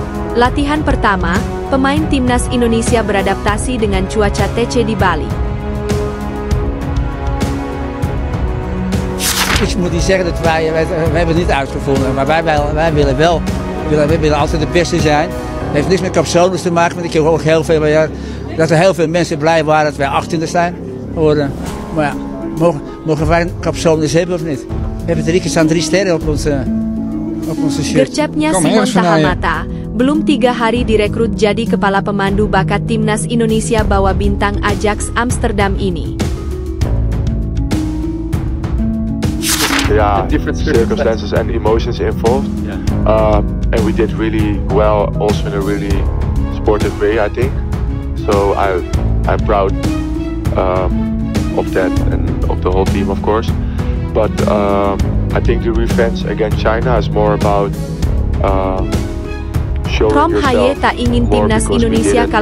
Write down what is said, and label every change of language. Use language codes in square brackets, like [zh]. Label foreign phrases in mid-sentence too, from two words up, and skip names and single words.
[id] Latihan pertama, pemain timnas Indonesia beradaptasi dengan cuaca TC di Bali. [nl] Ik moet niet zeggen dat wij hebben het niet uitgevonden, maar wij willen wel. We willen altijd de beste zijn. Het heeft niks met capsules te maken, want ik heb ook heel veel dat er heel veel mensen blij waren dat wij 18e zijn geworden. Maar ja, mogen wij capsules hebben of niet? We hebben 3 sterren op onze shirt. [id] Gercapnya Simon Tahamata, belum 3 hari direkrut jadi kepala pemandu bakat timnas Indonesia bawa bintang Ajax Amsterdam ini. [en] Yeah, different circumstances and emotions involved. Yeah. And we did really well, also in a really sportive way, I think. So I'm proud of that and of the whole team, of course. But I think the revenge against China is more about showing Rom Haye yourself [id] tak ingin [en] more [id] timnas [en] because we Indonesia did it.